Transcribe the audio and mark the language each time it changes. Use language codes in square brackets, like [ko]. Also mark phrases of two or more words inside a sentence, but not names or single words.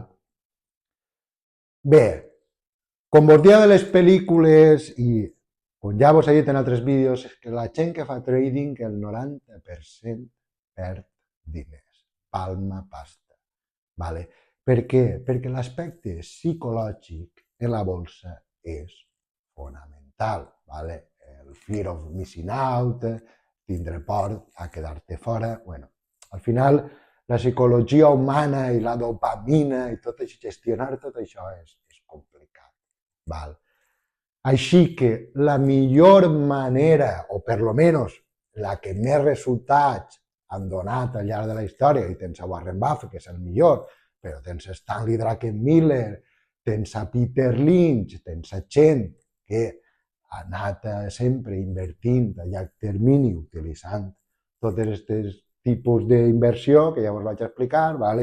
[ca] Bé, com vos dia de les pel·lícules i com ja vos he dit en altres vídeos, és que la gent que fa trading, el 90% perd diners. Palma pasta. Vale? Per què? Perquè l'aspecte psicològic en la bolsa és fonamental. Vale? El [en] fear of missing out, [ca] tindre por a quedar-te fora. Bueno, al final, la psicologia humana i la dopamina i tot això, gestionar tot això és complicat. Val? Així que la millor manera, o per lo menos la que més resultats han donat al llarg de la història, i tens a Warren Buffett, que és el millor, però tens a Stanley Druckenmiller, tens a Peter Lynch, tens a gent que ha anat sempre invertint a llarg termini utilitzant tots aquests tipus d'inversió que ja us vaig explicar, vale?